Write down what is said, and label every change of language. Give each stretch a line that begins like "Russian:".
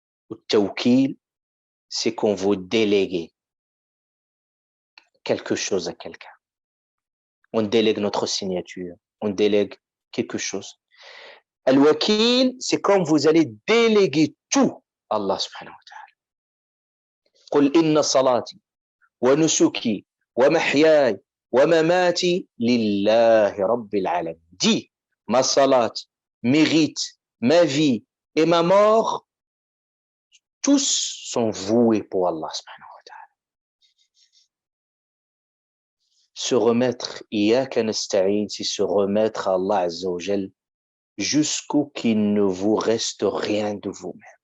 French: Ou tawkil, c'est qu'on veut déléguer quelque chose à quelqu'un. On délègue notre signature, on délègue quelque chose. Al-wakil, c'est comme vous allez déléguer tout à Allah subhanahu wa ta'ala.
Arabic: قل إن صلاتي ونسكي ومحياي ومماتي لله رب العالمين.
French: Dis, ma salat, mes rites, ma vie et ma mort, tous sont voués pour Allah subhanahu wa ta'ala. Se remettre,
Arabic: iyyaka nasta'in,
French: c'est se remettre à Allah azza wa jal jusqu'au qu'il ne vous reste rien de vous-même.